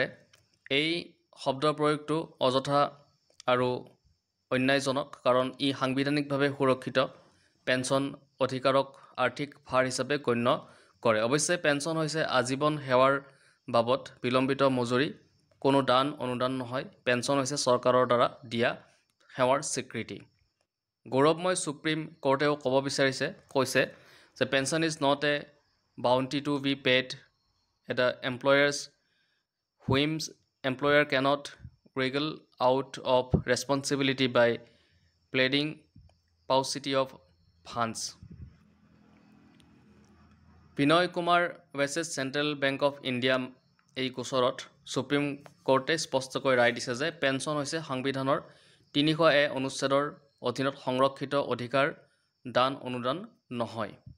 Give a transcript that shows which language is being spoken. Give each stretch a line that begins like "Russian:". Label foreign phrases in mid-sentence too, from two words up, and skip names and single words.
Assamese: এই শব্দৰ প্ৰয়োগটো অযথা আৰু অন্যায়জনক, কাৰণ ই সাংবিধানিকভাৱে সুৰক্ষিত পেঞ্চন অধিকাৰক আৰ্থিক ভাৰ হিচাপে গণ্য কৰে। অৱশ্যে পেঞ্চন হৈছে আজীৱন সেৱাৰ বাবদ বিলম্বিত মজুৰি, কোনো দান অনুদান নহয়। পেঞ্চন হৈছে চৰকাৰৰ দ্বাৰা দিয়া সেৱাৰ স্বীকৃতি। গৌৰৱময় সুপ্ৰিম কোৰ্টেও কৈছে যে
English: pension is not a bounty to be paid at the employer's whims employer cannot wriggle out of responsibility by pleading paucity of funds.
Assamese: বিনয় কুমাৰ ভাৰ্চেছ চেণ্ট্ৰেল বেংক অফ ইণ্ডিয়া এই গোচৰত সুপ্ৰিম কোৰ্টে স্পষ্টকৈ ৰায় দিছে যে পেঞ্চন হৈছে সংবিধানৰ ৩০০A অনুচ্ছেদৰ অধীনত সংৰক্ষিত অধিকাৰ, দান অনুদান নহয়।